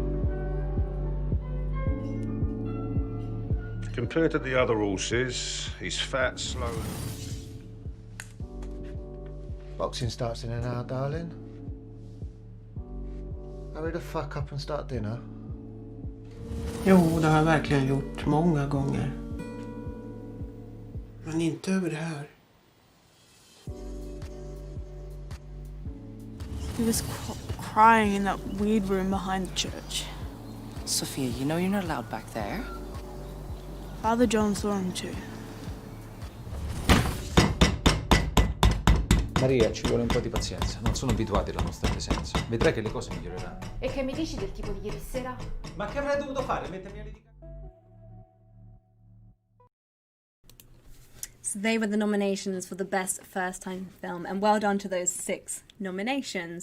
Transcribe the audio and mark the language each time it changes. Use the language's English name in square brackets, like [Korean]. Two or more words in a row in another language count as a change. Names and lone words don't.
[English] Compared to the other horses, he's fat, slow. Boxing starts in an hour, darling. Hurry the fuck up and start dinner. [Swedish] Jo, det har jag verkligen gjort många gånger. Men inte över det här. [English] He was crying in that weird room behind the church. Sophia, you know you're not allowed back there. Father John saw him too. [Italian] Maria, ci vuole un po' di pazienza. Non sono abituati alla nostra presenza. Vedrai che le cose miglioreranno. E che mi dici del tipo di ieri sera? Ma che avrei dovuto fare? Mettermi a litigare? [English] So they were the nominations for the Best First Time Film, and well done to those 6 nominations.